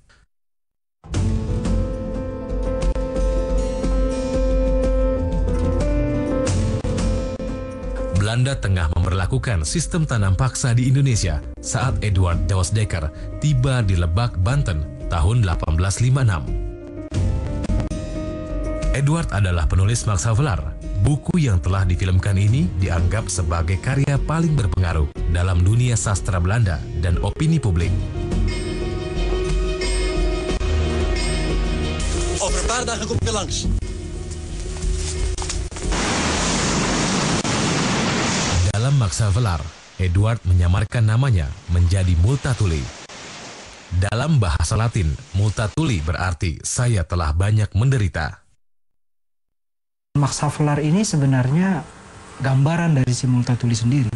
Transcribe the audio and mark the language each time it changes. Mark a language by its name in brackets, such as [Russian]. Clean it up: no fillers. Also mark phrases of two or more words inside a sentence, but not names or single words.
[Indonesian] Belanda tengah memberlakukan sistem tanam paksa di Indonesia saat Edward Dawes Dekker tiba di Lebak, Banten tahun 1856. Edward adalah penulis Max Havelaar. Buku yang telah difilmkan ini dianggap sebagai karya paling berpengaruh dalam dunia sastra Belanda dan opini publik. [Dutch] Over een paar dagen kom ik langs. [Indonesian] Dalam Max Havelaar, Edward menyamarkan namanya menjadi Multatuli. Dalam bahasa Latin, Multatuli berarti saya telah banyak menderita. Max Havelaar ini sebenarnya gambaran dari si Multatuli sendiri.